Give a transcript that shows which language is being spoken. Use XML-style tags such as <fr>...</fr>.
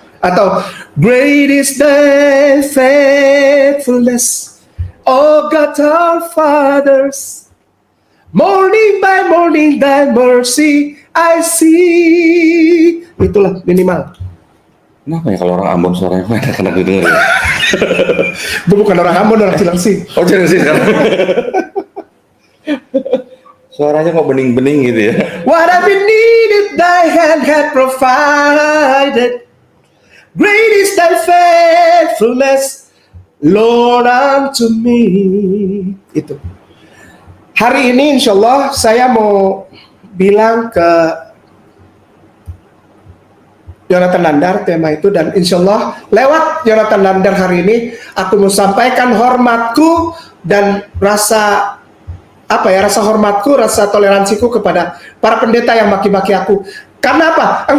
<en>Atau great is thy faithfulness, O God our fathers. Morning by morning thy mercy I see.</en> <id>Itulah minimal. Kenapa ya kalau orang Ambon suaranya enak didengar ya? Gue bukan orang Ambon, orang Cilengsi. Oh, Cilengsi sekarang. Suaranya kok bening-bening gitu ya.</id> <en>What I've been needed thy hand had provided. Great is thy faithfulness, Lord unto me.</en> <id>Itu. Hari ini insya Allah saya mau bilang ke Yonatan Nandar tema itu, dan insya Allah lewat Yonatan Nandar hari ini aku mau sampaikan hormatku dan rasa hormatku, rasa toleransiku kepada para pendeta yang maki-maki aku. Karena apa?</id>